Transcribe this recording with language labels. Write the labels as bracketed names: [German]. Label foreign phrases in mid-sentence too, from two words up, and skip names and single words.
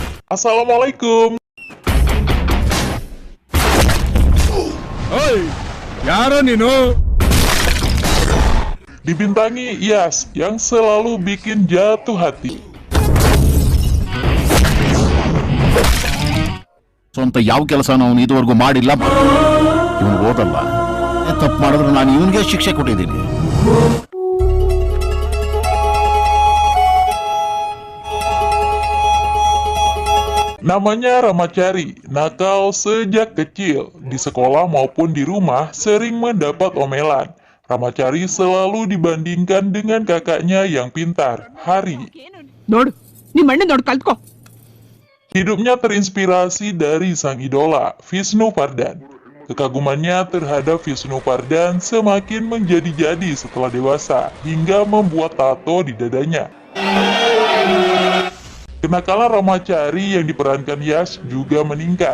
[Arabic] Assalamualaikum. [Kannada] Oi, ಯಾರೋ ನೀನು? [Indonesian] Dibintangi Yas yang selalu bikin jatuh hati. [Kannada] ಸ್ವಂತ ಯಾವ ಕೆಲಸನ ಅವನು ಇದುವರೆಗೂ ಮಾಡಿಲ್ಲ. ಇವನು ಓದಲ್ಲ, ತಪ್ಪು ಮಾಡಿದ್ರೆ ನಾನು ಇವನಿಗೆ ಶಿಕ್ಷೆ ಕೊಟ್ಟಿದ್ದೀನಿ. [Indonesian] Namanya Ramacari, nakal sejak kecil. Di sekolah maupun di rumah sering mendapat omelan. Ramacari selalu dibandingkan dengan kakaknya yang pintar, Hari. [Kannada] ನೋಡು ನಿಮ್ಮ ಅಣ್ಣ ನೋಡು ಕಲ್ತ್ಕೋ. [Indonesian] Hidupnya terinspirasi dari sang idola, Vishnu Pardhan. Kekagumannya terhadap Vishnu Pardhan semakin menjadi-jadi setelah dewasa, hingga membuat tato di dadanya. Kenakalan Ramacari yang diperankan Yas juga meningkat.